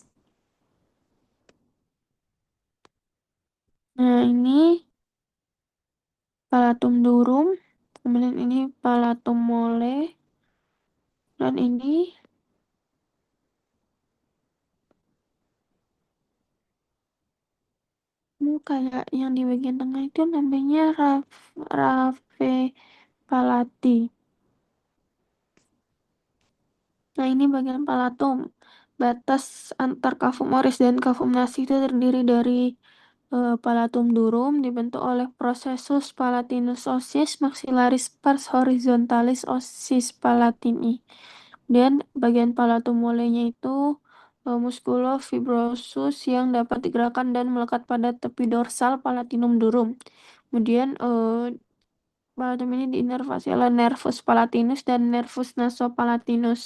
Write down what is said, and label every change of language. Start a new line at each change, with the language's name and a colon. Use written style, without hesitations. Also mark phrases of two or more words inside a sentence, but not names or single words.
Indonesian: Nah, ini palatum durum, kemudian ini palatum mole, dan ini kayak yang di bagian tengah itu namanya rave palati. Nah, ini bagian palatum. Batas antar cavum oris dan cavum nasi itu terdiri dari palatum durum dibentuk oleh processus palatinus ossis maxillaris pars horizontalis ossis palatini. Dan bagian palatum molenya itu musculofibrosus yang dapat digerakkan dan melekat pada tepi dorsal palatinum durum. Kemudian palatum ini diinervasi oleh nervus palatinus dan nervus nasopalatinus.